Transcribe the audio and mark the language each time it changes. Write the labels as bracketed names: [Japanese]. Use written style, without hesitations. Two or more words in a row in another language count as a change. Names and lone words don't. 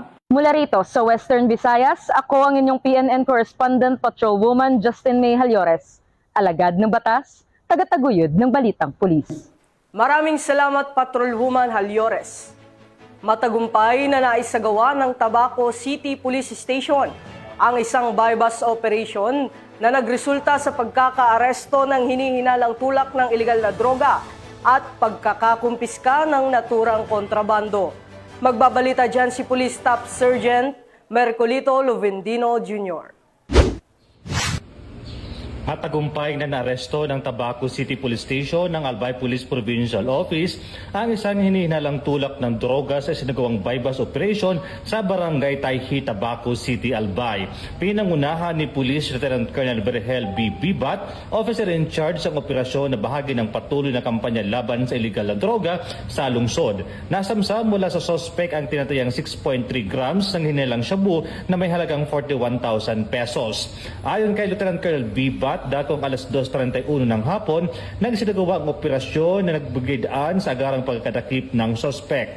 [Filipino] Mula rito sa Western Visayas, ako ang inyong PNN correspondent, Patrolwoman Justin May Halyores. alagad ng batas, tagataguyod ng balitang pulis. Maraming salamat Patrolwoman Halyores. Matagumpay na naisagawa ng Tabaco City Police Station ang isang [English] bypass operation [Filipino] na nagresulta sa pagkakaaresto ng hinihinalang tulak ng ilegal na droga at pagkakakumpiska ng naturang kontrabando. Magbabalita dyan si Police Staff Sergeant Mercolito Lovendino Jr. Matagumpay na naaresto ng Tabaco City Police Station ng Albay Police Provincial Office ang isang hinihinalang tulak ng droga sa sinagawang [English] bypass operation [Filipino] sa Barangay Tayhi, Tabaco City, Albay. Pinangunahan ni Police Lieutenant Colonel Berhel B. Bibat, [English] officer in charge [Filipino] ng operasyon na bahagi ng patuloy na kampanya laban sa illegal na droga sa lungsod. Nasamsa mula sa suspect ang tinatayang 6.3 grams ng hinilang shabu na may halagang 41,000 pesos. Ayon kay Lieutenant Colonel Bibat, datong alas 2:31 ng hapon, nagsinagawa ang operasyon na nagbigay-daan sa agarang pagkakadakip ng suspect.